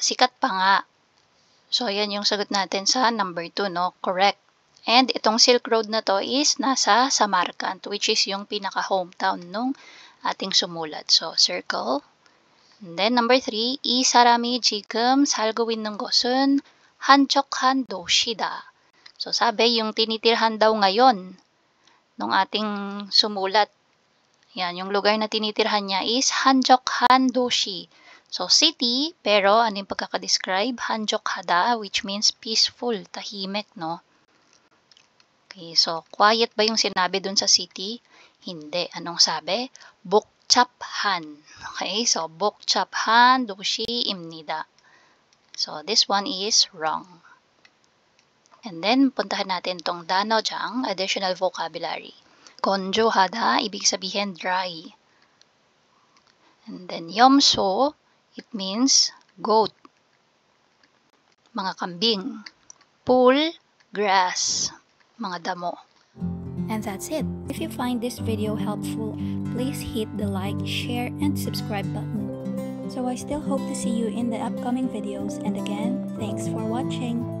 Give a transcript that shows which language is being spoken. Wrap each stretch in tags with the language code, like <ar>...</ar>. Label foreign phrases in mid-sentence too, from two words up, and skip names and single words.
<tl>Sikat pa nga. So, yan yung sagot natin sa number 2, no? Correct. And itong Silk Road na to is nasa Samarkand, which is yung pinaka-hometown nung ating sumulat. So, circle. And then, number 3,</tl> <ko>이 사람이 지금 살고 있는 곳은 한적한 도시다.</ko> <tl>So, sabi, yung tinitirhan daw ngayon nung ating sumulat. Yan, yung lugar na tinitirhan niya is</tl> <ko>한적한 도시.</ko> <tl>So, city, pero ano yung pagkakadescribe?</tl> <ko>한적하다,</ko> <en>which means peaceful,</en> <tl>tahimik, no? Okay, so, quiet ba yung sinabi dun sa city? Hindi. Anong sabi?</tl> <ko>복잡한. Okay, so, 복잡한 도시입니다.</ko> <en>So, this one is wrong. And then,</en> <tl>puntahan natin tong 단어장,</tl> <en>additional vocabulary.</en> <tl>건조하다, ibig sabihin dry.</tl> <en>And then, 염소, it means goat.</en> <tl>Mga kambing. Pool, grass. Mga damo.</tl> <en>And that's it. If you find this video helpful, please hit the like, share, and subscribe button. So I still hope to see you in the upcoming videos, and again, thanks for watching.</en>